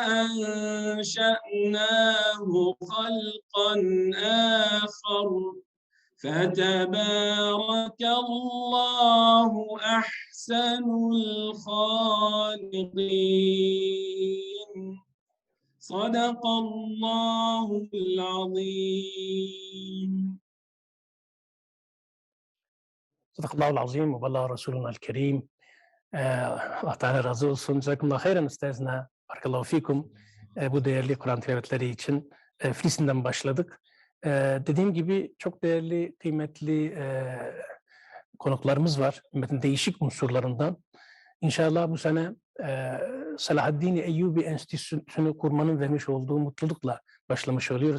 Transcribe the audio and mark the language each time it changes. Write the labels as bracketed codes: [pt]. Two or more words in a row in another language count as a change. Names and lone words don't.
[ar] أنشأناه خلقا آخر فتبارك الله أحسن الخالقين صدق الله العظيم. صدق الله العظيم وبلغ رسوله الكريم. [tr] Allah Teala razı olsun. [ar] جزاكم الله خيرا أستاذنا. بارك الله فيكم. [tr] Bu değerli Kur'an tilavetleri için Filistin'den başladık. Dediğim gibi çok değerli, kıymetli konuklarımız var. Ümmetin değişik unsurlarından. İnşallah bu sene Selahaddin Eyyubi Enstitüsü'nü kurmanın vermiş olduğu mutlulukla başlamış oluyoruz.